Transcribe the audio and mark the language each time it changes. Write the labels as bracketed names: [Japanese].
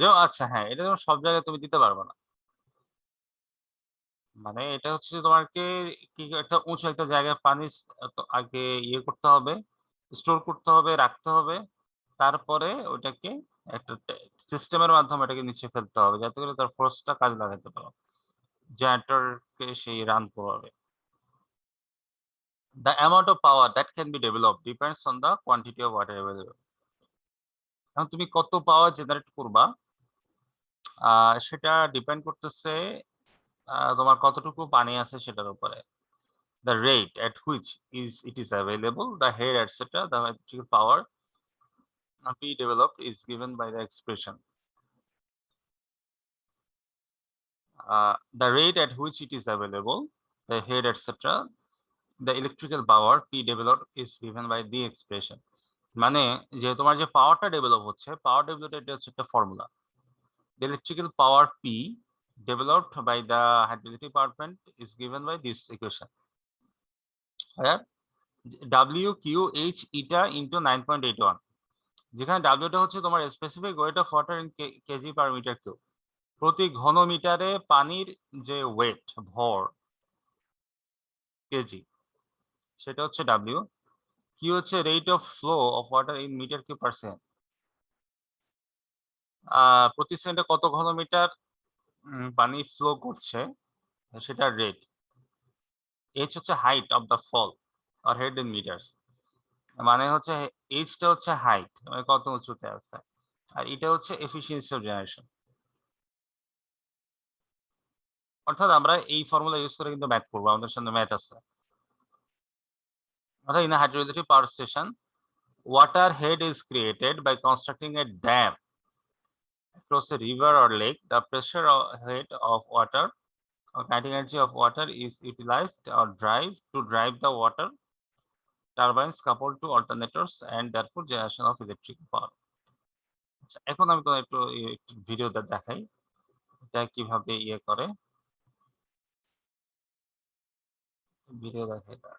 [Bangla] যেমন আচ্ছা হ্যাঁ, এটা যেমন সব জায়গায় তুমি দিতে পারবে না, মানে এটা হচ্ছে যে তোমাকে কি একটা উঁচু একটা জায়গায় পানি আগে করতে হবে, স্টোর করতে হবে, রাখতে হবে, তারপরে ওটাকে একটা সিস্টেমের মাধ্যমে এটাকে নিচে ফেলতে হবে যাতে করে তার ফোর্সটা কাজে লাগাতে পারো। জেনারেটরকে সেই রান করাবে। [English] The amount of power that can be developed depends on the quantity of water available. [Bangla] এখন তুমি কত পাওয়ার জেনারেট করবা সেটা ডিপেন্ড করতেছে তোমার কতটুকু পানি আছে সেটার উপরে। [English] The rate at which it is available, the head, etc., the electrical power be developed is given by the expression. The rate at which it is available, the head, etc., the electrical power P developed is given by the expression. [Bangla] মানে যে তোমার যে পাওয়ারটা develop হচ্ছে, power develop এটা হচ্ছে একটা formula. [English] The electrical power P developed by the hydroelectric power plant is given by this equation. Where W Q H eta into 9.81, [Bangla] যেখানে W টা হচ্ছে তোমার specific weight of water in KG per metre cube. প্রতি ঘন মিটারে পানির যে wait ভর কেজি সেটা হচ্ছে W। কি হচ্ছে rate of flow of water in metre cube per second. প্রতি সেকেন্ডে কত ঘন মিটার পানি ফ্লো করছে সেটার রেট। এইচ হচ্ছে height of the fall আর head in metres, মানে হচ্ছে এইচটা হচ্ছে হাইট মানে কত উঁচুতে আছে, আর এটা হচ্ছে এফিসিয়েন্সি অফ জেনারেশন। অর্থাৎ আমরা এই ফর্মুলা ইউজ করে কিন্তু ম্যাথ করবো, আমাদের সামনে ম্যাথ আছে। [English] অর্থাৎ in hydroelectric power station water head is created by constructing a dam across a river or lake. The pressure head of water or kinetic energy of water is utilized or drive the water turbines coupled to alternators and therefore generation of electrical power. [Bangla] আচ্ছা, এখন আমি তো একটু video দেখাই এটা কিভাবে ইয়ে করে, ভিডিও দেখাই।